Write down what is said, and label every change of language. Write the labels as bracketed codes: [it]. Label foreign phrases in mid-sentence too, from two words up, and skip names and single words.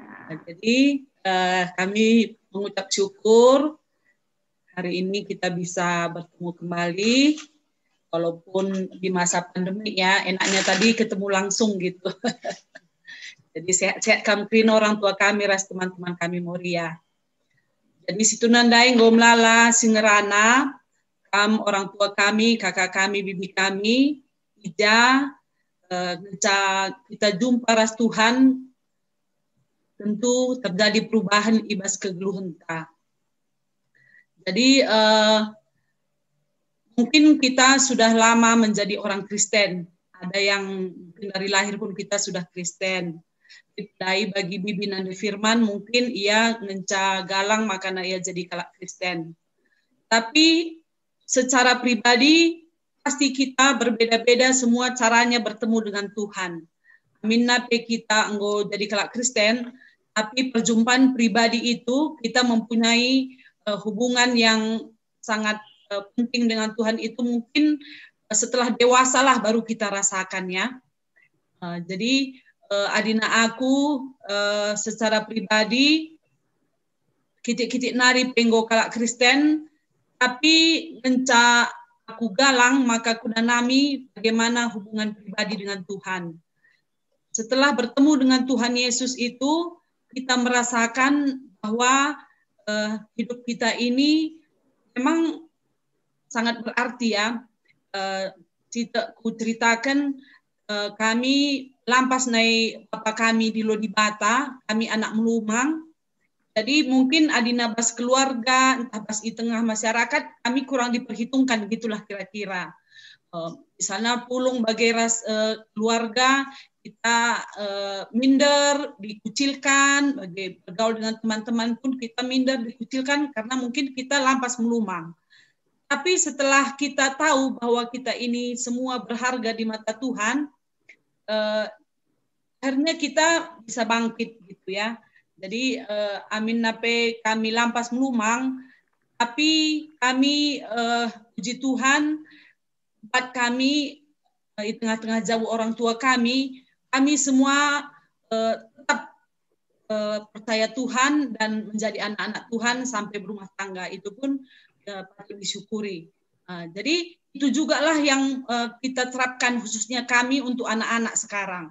[id] Jadi kami mengucap syukur hari ini kita bisa bertemu kembali, walaupun di masa pandemi ya, enaknya tadi ketemu langsung gitu. Jadi sehat-sehat Kamkrina orang tua kami, ras teman-teman kami Moria. [btx] Jadi situ nandai ngomlala singerana, kam orang tua kami, kakak kami, bibi kami, ija, kita jumpa ras Tuhan, [id] tentu terjadi perubahan [btx] ibas kegeluhenta. [id] Jadi mungkin kita sudah lama menjadi orang Kristen. Ada yang dari lahir pun kita sudah Kristen. [btx] Dari bagi Bibi Nandi Firman mungkin ia ngenca galang makanya ia jadi kalak Kristen. [id] Tapi secara pribadi pasti kita berbeda-beda semua caranya bertemu dengan Tuhan. [btx] Amin nape kita enggo jadi kalak [id] Kristen, tapi perjumpaan pribadi itu kita mempunyai hubungan yang sangat penting dengan Tuhan itu mungkin setelah dewasa lah baru kita rasakan ya. [btx] Jadi adina aku [id] secara pribadi [btx] kitik-kitik nari penggo kalak Kristen, tapi ngenca aku galang maka kuda nami [id] bagaimana hubungan pribadi dengan Tuhan. Setelah bertemu dengan Tuhan Yesus itu kita merasakan bahwa hidup kita ini memang sangat berarti ya. [btx] Ku ceritakan kami lampas naik bapa kami di Lodibata, kami anak melumang. [id] Jadi mungkin [btx] adina bas keluarga, [id] entah bas di tengah masyarakat, kami kurang diperhitungkan gitulah kira-kira. Misalnya pulung bagai ras keluarga, kita minder, dikucilkan, bagai bergaul dengan teman-teman pun kita minder, dikucilkan karena mungkin kita lampas melumang. Tapi setelah kita tahu bahwa kita ini semua berharga di mata Tuhan, akhirnya kita bisa bangkit gitu ya. [btx] Jadi amin nape kami lampas melumang, [id] tapi kami puji Tuhan, tempat kami di tengah-tengah jauh orang tua kami semua tetap percaya Tuhan dan menjadi anak-anak Tuhan sampai berumah tangga, itu pun patut disyukuri. Jadi itu juga lah yang kita terapkan khususnya kami untuk anak-anak sekarang.